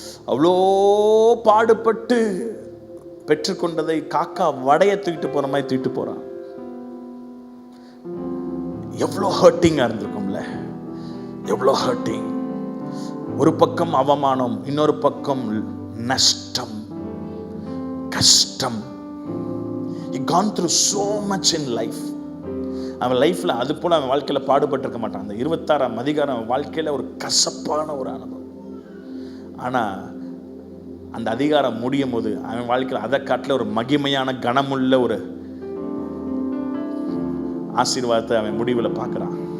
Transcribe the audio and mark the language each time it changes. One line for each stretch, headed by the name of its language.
Tamil: அவ்வளோ பாடுபட்டு பெற்றுக்கொண்டதை காக்கா வடைய தூக்கிட்டு போற மாதிரி தூக்கிட்டு போறான். எவ்வளோ ஹர்ட்டிங்கா இருந்திருக்கும்ல, எவ்வளோ ஹர்ட்டிங். ஒரு பக்கம் அவமானம், இன்னொரு பக்கம் நஷ்டம், கஷ்டம்.
English: He gone through so much in life.
Tamil: அவன் லைஃப்ல அது போல அவன் வாழ்க்கையில பாடுபட்டு இருக்க மாட்டான். அந்த 26ஆம் அதிகாரம் அவன் வாழ்க்கையில ஒரு கசப்பான ஒரு அனுபவம். ஆனா அந்த அதிகாரம் முடியும் போது அவன் வாழ்க்கையில் அதை காட்டில ஒரு மகிமையான கனமுள்ள ஒரு ஆசீர்வாதத்தை அவன் முடிவில் பார்க்குறான்.